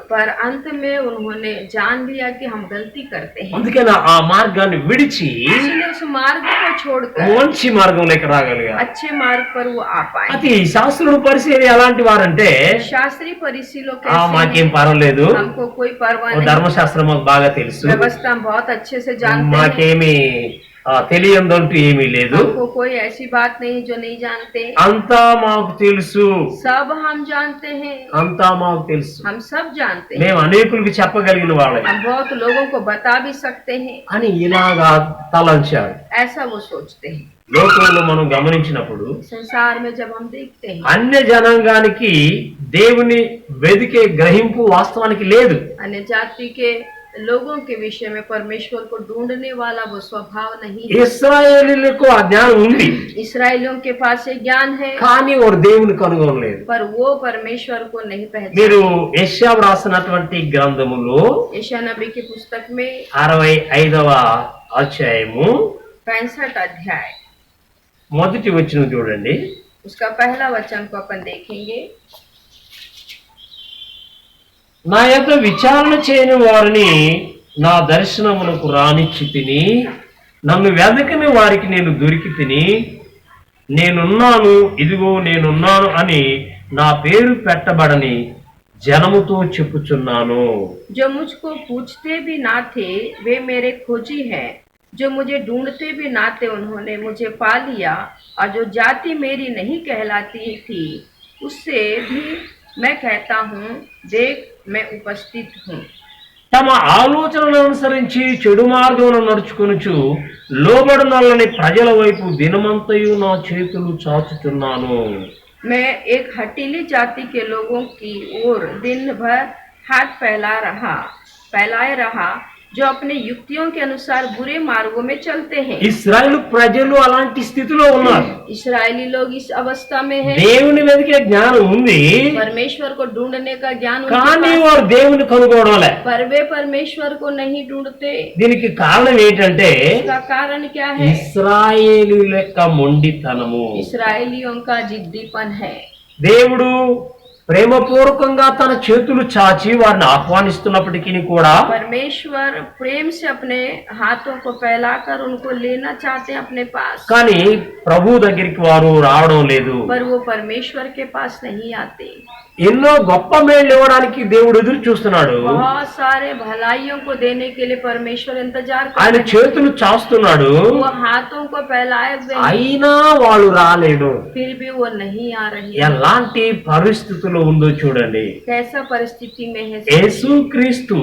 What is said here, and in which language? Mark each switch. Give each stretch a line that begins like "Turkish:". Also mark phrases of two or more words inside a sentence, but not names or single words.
Hindi: पर अंत में उन्होंने जान लिया कि हम गलती करते हैं।
Telugu: అందుకని ఆ మార్గాన్ని విడిచి
Hindi: इसलिए उस मार्ग को छोड़कर
Telugu: మంచి మార్గంలోకి రాగలిగారు.
Hindi: अच्छे मार्ग पर वो आ पाए।
Telugu: అది శాస్త్రుడు పరిశీలి ఎలాంటి వారంటే,
Hindi: शास्त्री फरीसी लोग कैसे
Telugu: మాకేం
Hindi: हैं?
Telugu: పర్వాలేదు,
Hindi: हमको कोई परवाह नहीं,
Telugu: ధర్మశాస్త్రం మాకు బాగా తెలుసు,
Hindi: व्यवस्था हम बहुत अच्छे से जानते हैं,
Telugu: మాకేమి తెలియందంటూ ఏమీ లేదు,
Hindi: हमको कोई ऐसी बात नहीं जो नहीं जानते,
Telugu: అంతా మాకు తెలుసు,
Hindi: सब हम जानते हैं,
Telugu: అంతా మాకు తెలుసు,
Hindi: हम सब जानते हैं,
Telugu: మేము అనేకులకి చెప్పగలిగిన వాళ్ళని
Hindi: हम बहुत लोगों को बता भी सकते हैं,
Telugu: అని ఇలాగా తలంచారు.
Hindi: ऐसा वो सोचते हैं।
Telugu: లోకంలో మనం గమనించినప్పుడు
Hindi: संसार में जब हम देखते हैं
Telugu: అన్య జనాంగానికి దేవుని వెదికే గ్రహింపు వాస్తవానికి లేదు.
Hindi: अन्य जाति के लोगों के विषय में परमेश्वर को ढूंढने वाला वो स्वभाव नहीं है।
Telugu: ఇశ్రాయేలీయులకు ఆ జ్ఞానం ఉంది,
Hindi: इसराइलियों के पास ये ज्ञान है,
Telugu: కానీ వారు దేవుని కనుగొనలేదు.
Hindi: पर वो परमेश्वर को नहीं पहचानते।
Telugu: మీరు యెషయా రాసినటువంటి గ్రంథములో
Hindi: यशायाह नबी की पुस्तक में
Telugu: 65వ అధ్యాయము
Hindi: 65 अध्याय
Telugu: మొదటి వచనం చూడండి.
Hindi: उसका पहला वचन को अपन देखेंगे।
Telugu: నా యొక్క విచారణ చేయని వారిని నా దర్శనమునకు రానిచ్చి తిని, నన్ను వెదకని వారికి నేను దొరికి తిని, నేనున్నాను, ఇదిగో నేనున్నాను అని నా పేరు పెట్టబడని జనముతో చెప్పుచున్నాను.
Hindi: जो मुझको पूछते भी ना थे वे मेरे खोजी हैं, जो मुझे ढूंढते भी ना थे उन्होंने मुझे पा लिया, और जो जाति मेरी नहीं कहलाती थी उससे भी मैं कहता हूँ, देख मैं उपस्थित हूँ।
Telugu: తమ ఆలోచనలను అనుసరించి చెడు మార్గమును నడుచుకొనుచు లోబడునల్లని ప్రజల వైపు దినమంతయు నా చేతులు చాచుచున్నాను.
Hindi: मैं एक हटीली जाति के लोगों की ओर दिन भर हाथ फैलाए रहा, जो अपने युक्तियों के अनुसार बुरे मार्गों में चलते हैं।
Telugu: ఇశ్రాయేలు ప్రజలు అలాంటి స్థితిలో ఉన్నారు.
Hindi: इसराइली लोग इस अवस्था में हैं।
Telugu: దేవుని వెతికే జ్ఞానం ఉంది,
Hindi: परमेश्वर को ढूंढने का ज्ञान उनके
Telugu: కానీ
Hindi: पास
Telugu: వారు దేవుని కనుగొనలే.
Hindi: पर वे परमेश्वर को नहीं ढूंढते।
Telugu: దీనికి కారణం ఏంటంటే
Hindi: इसका कारण क्या है?
Telugu: ఇశ్రాయేలీయుల యొక్క మొండితనము.
Hindi: इसराइलियों का जिद्दीपन है।
Telugu: దేవుడు ప్రేమపూర్వకంగా తన చేతులు చాచి వారిని ఆహ్వానిస్తున్నప్పటికీ కూడా
Hindi: परमेश्वर प्रेम से अपने हाथों को फैलाकर उनको लेना चाहते हैं अपने पास,
Telugu: కానీ ప్రభు దగ్గరికి వారు రావడం లేదు.
Hindi: पर वो परमेश्वर के पास नहीं आते।
Telugu: ఎన్నో గొప్ప మేళ్ళు ఇవ్వడానికి దేవుడు ఎదురు చూస్తున్నాడు.
Hindi: बहुत सारे भलाइयों को देने के लिए परमेश्वर इंतजार कर
Telugu: ఆయన
Hindi: रहे हैं।
Telugu: చేతులు చాస్తున్నాడు,
Hindi: वो हाथों को फैलाए हुए हैं,
Telugu: అయినా వాళ్ళు రాలేడు.
Hindi: फिर भी वो नहीं आ रही है।
Telugu: ఎలాంటి పరిస్థితులు ఉందో చూడండి.
Hindi: कैसा परिस्थिति में है?
Telugu: యేసుక్రీస్తు